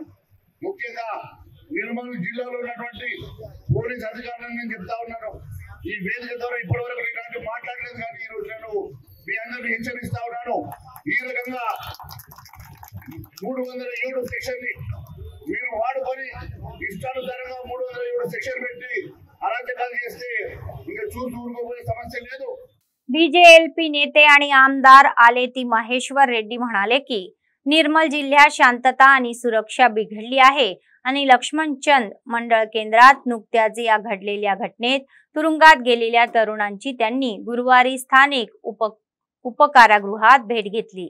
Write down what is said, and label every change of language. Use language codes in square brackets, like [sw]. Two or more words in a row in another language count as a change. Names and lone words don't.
[te] ముఖ్యంగా నిర్మల్ జిల్లాలో ఉన్నటువంటి పోలీస్ అధికారులను నేను చెప్తా ఉన్నాను, ఈ వేదిక ద్వారా ఇప్పటి వరకు ఇలాంటి మాట్లాడలేదు. కానీ ఈ రోజు నేను మీ అందరినీ హెచ్చరిస్తా ఉన్నాను, ఈ రకంగా 307 సెక్షన్ ని మీరు వాడుకొని ఇష్టానుసారంగా 307 సెక్షన్ పెట్టి अराजकाल చేస్తే ఇంకా చూసి ఊరుకోబోయే సమస్య లేదు. [mr] बीजेएलपी नेते आणि आमदार आलेती महेश्वर रेड्डी म्हणाले की निर्मल जिल्ह्यात शांतता आणि सुरक्षा बिघडली आहे आणि लक्ष्मणचंद मंडळ केंद्रात नुकत्याच या घडलेल्या घटनेत तुरुंगात गेलेल्या तरुणांची त्यांनी गुरुवारी स्थानिक उपकारागृहात भेट घेतली.